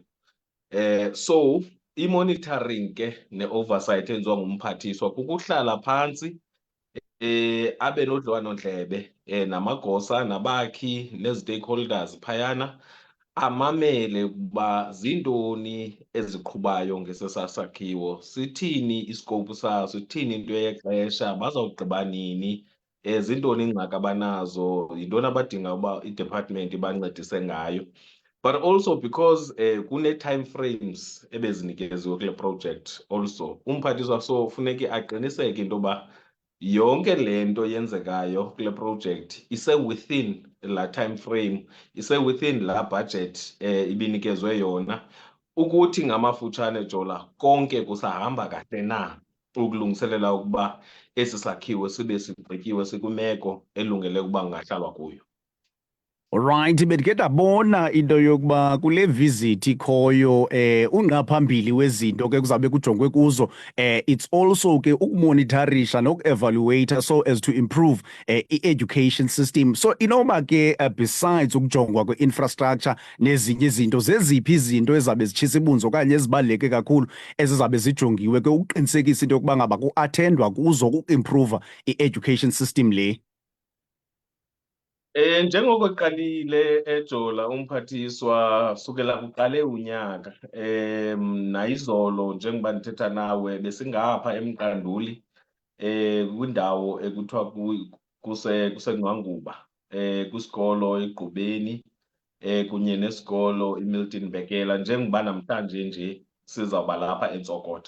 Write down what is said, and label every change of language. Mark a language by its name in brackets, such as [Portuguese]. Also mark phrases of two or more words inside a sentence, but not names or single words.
[Xhosa] So i-monitoring ke ne-oversight enziwa ngumphathiswa kukuhlala phantsi abe nodliwano-ndlebe namagosa nabakhi nezi-stakeholders phayana, amamele ukuba zintoni eziqhubayo ngesesaa sakhiwo, sithini iskopu saso, ithini into yexesha, bazawugqiba nini, zintoni iingxaki abanazo, yintoni abadinga uba i-department ibancedise ngayo. But also because kune- [English] time frames [Xhosa] ebezinikeziwe kule project also, umphathiswa so funeke aqiniseke into yoba yonke le nto yenzekayo kule project ise-within la [English] time frame, [Xhosa] ise-within la budget ibinikezwe yona, ukuthi ngamafutshane Jola konke kusahamba kahle na ukulungiselela ukuba esi sakhiwo sibe sigqityiwe sikwimeko elungele ukuba kungahlalwa kuyo. Alright, bendike ndabona into yokuba kule visit ikhoyo unqaphambili wezinto ke kuzabe kujongwe kuzo [English] it's also [Xhosa] ke ukumonitorisha noku-evaluate [English] so as to improve [Xhosa] i- [English] education system. [Xhosa] So inoba ke besides ukujongwa kwe-infrastructure nezinye izinto, zeziphi izinto ezabe zitshisa ibunzi okanye ezibaluleke kakhulu ezizabe zijongiwe ke ukuqinisekisa into yokuba ngaba ku-attendwa kuzo ku-improve i- [English] education system [Xhosa] le? Njengoko eqalile eJola umphathiswa sukela kuqale unyaka nayizolo njengoba ndithetha nawe besingapha eMqanduli kwindawo ekuthiwa kuseNgqwanguba kwisikolo iGqubeni kunye nesikolo iMilton Bekela, njengoba namhlanje nje sizawuba lapha eNtsokotha.